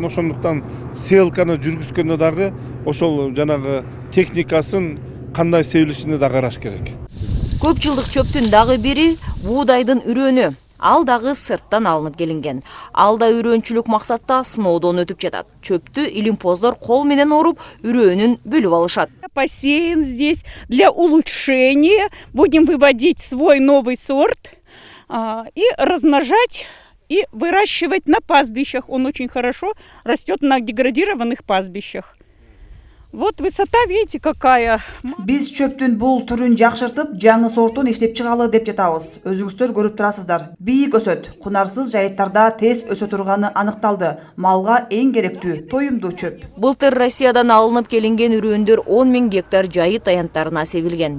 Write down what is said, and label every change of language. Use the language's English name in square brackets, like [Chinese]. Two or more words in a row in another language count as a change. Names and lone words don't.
[Kyrgyz] Ошондуктан селканы жүргүзгөндө дагы ошол жанагы техникасын кандай себилишини да караш керек. Көп жылдык чөптүн дагы бири буудайдын үрөнү. Ал дагы сырттан алынып келинген. Ал да үрөнчүлүк максатта сыноодон өтүп жатат. Чөптү илимпоздор кол менен оруп, үрөнүн бөлүп алышат. [Russian] Посеем здесь для улучшения. Будем выводить свой новый сорт и размножать и выращивать на пастбищах. Он очень хорошо растет на деградированных пастбищах. Вот высота, видите, какая. [Kyrgyz] Биз чөптүн бул түрүн жакшыртып, жаңы сортун иштеп чыгалы деп жатабыз. Өзүңүздөр көрүп турасыздар. Бийик өсөт, кунарсыз жайыттарда тез өсө турганы аныкталды. Малга эң керектүү тоюмдуу чөп. Былтыр Россиядан алынып келинген үрөндөр 10 000 гектар жайыт аянттарына себилген.